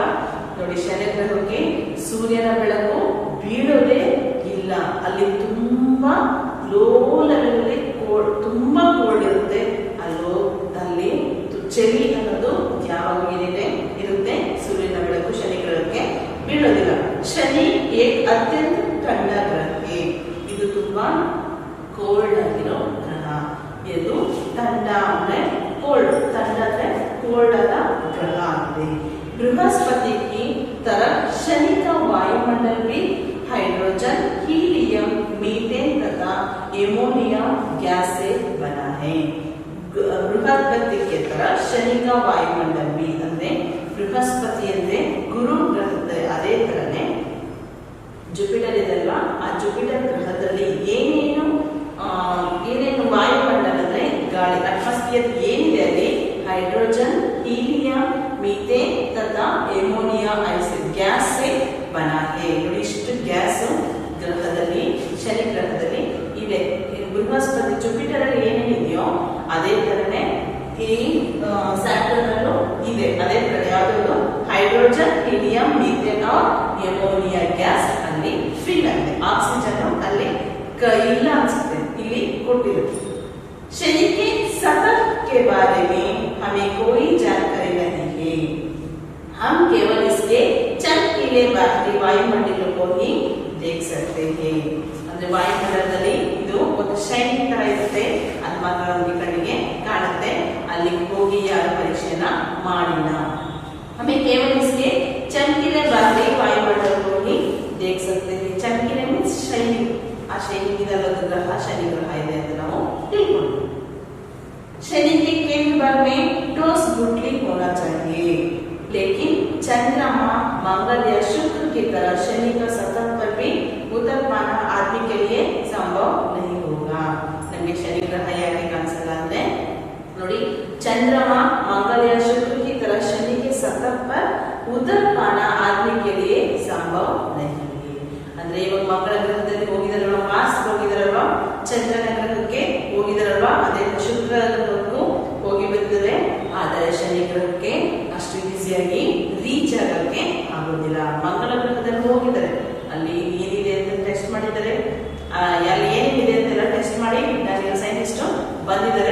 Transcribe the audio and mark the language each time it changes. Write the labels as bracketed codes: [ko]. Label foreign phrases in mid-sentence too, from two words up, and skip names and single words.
[kn] ನೋಡಿ ಶನಿ ಗ್ರಹಕ್ಕೆ ಸೂರ್ಯನ ಬೆಳಕು ಬೀಳೋದೇ ಇಲ್ಲ, ಅಲ್ಲಿ ತುಂಬಾ [en] low level [kn] ತುಂಬಾ ಕೋಲ್ಡ್ ಇರುತ್ತೆ. ಅಲ್ಲಿ ಚಳಿ ಅನ್ನೋದು ಯಾವಾಗ ಇರುತ್ತೆ, ಸೂರ್ಯನ ಬೆಳಕು ಶನಿ ಗ್ರಹಕ್ಕೆ ಬೀಳೋದಿಲ್ಲ. [hi] शनि एक अत्यंत ठंडा ग्रह है, [kn] ಇದು ತುಂಬಾ ಕೋಲ್ಡ್ ಆಗಿರೋ ಗ್ರಹ. ಇದು ठंडा ಅಂದ್ರೆ ಕೋಲ್ಡ್, ठंडा ಅಂದ್ರೆ ಕೋಲ್ಡ್ ಆದ ಗ್ರಹ ಆಗಿದೆ. [hi] बृहस्पति की तरह शनि का वायुमंडल भी हाइड्रोजन, हीलियम, मीथेन तथा एमोनिया गैस से बना है. बृहस्पति की तरह शनि का वायुमंडल भी [kn] ಅಂದ್ರೆ ಬೃಹಸ್ಪತಿ ಅಂದ್ರೆ ಗುರು ಗ್ರಹದ ಅದೇ ತರನೇ ಜುಪಿಟರ್ ಇದೆಲ್ಲ, ಆ ಜುಪಿಟರ್ ಗ್ರಹದಲ್ಲಿ ಏನೇನು ವಾಯುಮಂಡಲ ಅಂದ್ರೆ ಗಾಳಿ ಅಟ್ಮಾಸ್ಫಿಯರ್ ಏನಿದೆ ಅಲ್ಲಿ ಹೈಡ್ರೋಜನ್, ಹೀಲಿಯಂ, [hi] मीथेन तथा एमोनिया आइसिड गैस से बना है. [kn] ನೋಡಿ ಇಷ್ಟು ಗ್ಯಾಸ್ ಗ್ರಹದಲ್ಲಿ ಶನಿ ಗ್ರಹದಲ್ಲಿ ಇದೆ. ಬೃಹಸ್ಪತಿ ಜುಪಿಟರ್ ಅಲ್ಲಿ ಏನೇನಿದೆಯೋ ಅದೇ ತರನೇ ಈ ಸ್ಯಾಟರ್ನ್ ಅಲ್ಲೂ ಇದೆ. ಅದೇ ತರ ಯಾವುದು ಹೈಡ್ರೋಜನ್, ಹೀಲಿಯಂ, [hi] मीथेन और एमोनिया [kn] ಗ್ಯಾಸ್ ಅಲ್ಲಿ ಫಿಲ್ ಆಗಿದೆ. ಆಕ್ಸಿಜನ್ ಅಲ್ಲಿ ಇಲ್ಲ ಅನ್ಸುತ್ತೆ, ಇಲ್ಲಿ ಕೊಟ್ಟಿರುತ್ತೆ. [hi] शनि के सतह के बारे में हमें कोई जानकारी नहीं है, हम केवल इसके चमकीले बाहरी वायुमंडल को ही देख सकते हैं. [kn] ಅಂದ್ರೆ ವಾಯುಮಂಡಲದಲ್ಲಿ ಇದು ಒಂದು ಶೈನಿಂಗ್ ತರ ಇರುತ್ತೆ, ಅದು ಮಾತ್ರ ನಮಗೆ ಕಣ್ಣಿಗೆ ಕಾಣುತ್ತೆ. ಅಲ್ಲಿ ಹೋಗಿ ಯಾರು ಪರೀಕ್ಷೆನ ಮಾಡಿಲ್ಲ. [hi] हमें केवल इसके चमकीले बाहरी वायुमंडल को ही देख सकते हैं. [kn] चमकीले मीन्स ಶೈನಿಂಗ್, ಆ ಶೈನಿಂಗ್ ಇದಲ್ಲದ ಗ್ರಹ ಶನಿ ಗ್ರಹ ಇದೆ ಅಂತ ನಾವು ತಿಳ್ಕೊಂಡು. [hi] शनि के केंद्र भाग में ठोस गुठली होना चाहिए, लेकिन चंद्रमा, मंगल या शुक्र की तरह शनि का सतह पर भी उतर पाना आदमी के लिए संभव नहीं होगा. [kn] नಮಗೆ शनि ग्रह ಯಾಕೆ ಕಾಣಿಸಲ್ಲ ಅಂದ್ರೆ ನೋಡಿ, [hi] चंद्रमा, मंगल या शुक्र की तरह शनि के सतह पर उतर पाना आदमी के लिए संभव नहीं है. [kn] ಅಂದ್ರೆ ಇವಾಗ ಮಂಗಳ ಗ್ರಹದಲ್ಲಿ ಹೋಗಿದಾರಲ್ವಾ, ಮಾರ್ಸ್ ಹೋಗಿದಾರಲ್ವಾ, ಚಂದ್ರನ ಗ್ರಹಕ್ಕೆ ಹೋಗಿದಾರಲ್ವಾ, ಅದೇ ಶುಕ್ರ ಗ್ರಹಕ್ಕೂ ಹೋಗಿ ಬಂದಿದ್ದಾರೆ. ಆದರೆ ಶನಿ ಗ್ರಹಕ್ಕೆ ಅಷ್ಟು ಈಸಿಯಾಗಿ ರೀಚ್ ಆಗಕ್ಕೆ ಆಗೋದಿಲ್ಲ. ಮಂಗಳ ಗ್ರಹದಲ್ಲಿ ಹೋಗಿದ್ದಾರೆ, ಅಲ್ಲಿ ಏನಿದೆ ಅಂತ ಟೆಸ್ಟ್ ಮಾಡಿದ್ದಾರೆ, ಅಲ್ಲಿ ಏನೇನಿದೆ ಅಂತೆಲ್ಲ ಟೆಸ್ಟ್ ಮಾಡಿ ವಿಜ್ಞಾನಿಗಳ ಸೈಂಟಿಸ್ಟ್ ಬಂದಿದ್ದಾರೆ.